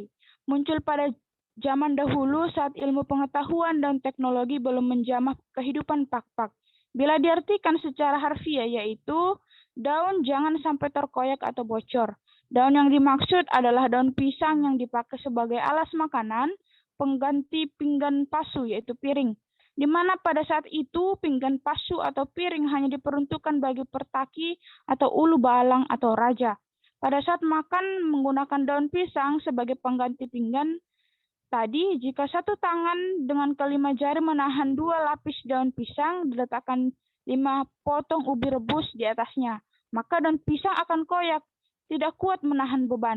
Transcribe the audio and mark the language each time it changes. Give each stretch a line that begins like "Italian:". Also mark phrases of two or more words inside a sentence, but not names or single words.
Indonesian: Muncul pada zaman dahulu saat ilmu pengetahuan dan teknologi belum menjamah kehidupan Pakpak. Bila diartikan secara harfiah yaitu daun jangan sampai terkoyak atau bocor. Daun yang dimaksud adalah daun pisang yang dipakai sebagai alas makanan, pengganti pinggan pasu yaitu piring. di mana pada saat itu pinggan pasu atau piring hanya diperuntukkan bagi pertaki atau ulu balang atau raja. Pada saat makan menggunakan daun pisang sebagai pengganti pinggan tadi, jika satu tangan dengan kelima jari menahan 2 lapis daun pisang, diletakkan 5 potong ubi rebus di atasnya, maka daun pisang akan koyak, tidak kuat menahan beban.